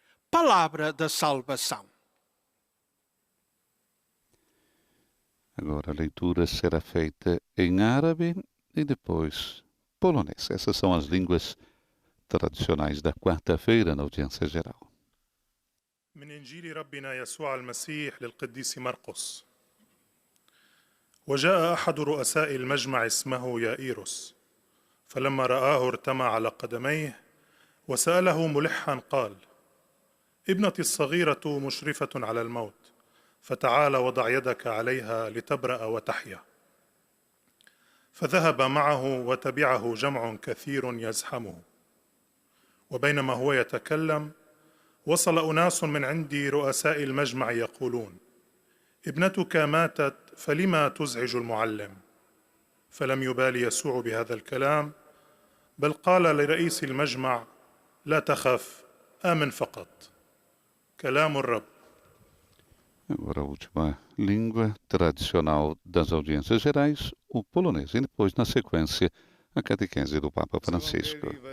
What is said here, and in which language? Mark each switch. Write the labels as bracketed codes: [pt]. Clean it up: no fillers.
[pt] Palavra da salvação. Agora a leitura será feita em árabe e depois polonês. Essas são as línguas tradicionais da quarta-feira na audiência geral. [ar] من إنجيل ربنا يسوع المسيح للقديس مرقس. وجاء أحد رؤساء المجمع اسمه يائيروس، فلما رآه ارتمى على قدميه وسأله ملحا قال: ابنتي الصغيرة مشرفة على الموت، فتعال وضع يدك عليها لتبرأ وتحيا. فذهب معه وتبعه جمع كثير يزحمه. وبينما هو يتكلم وصل أناس من عند رؤساء المجمع يقولون: ابنتك ماتت فلما تزعج المعلم؟ فلم يبال يسوع بهذا الكلام، بل قال لرئيس المجمع: لا تخف، آمن فقط. كلام الرب. [pt] Agora a última língua tradicional das audiências gerais, o polonês. E depois, na sequência, a catequese do Papa Francisco.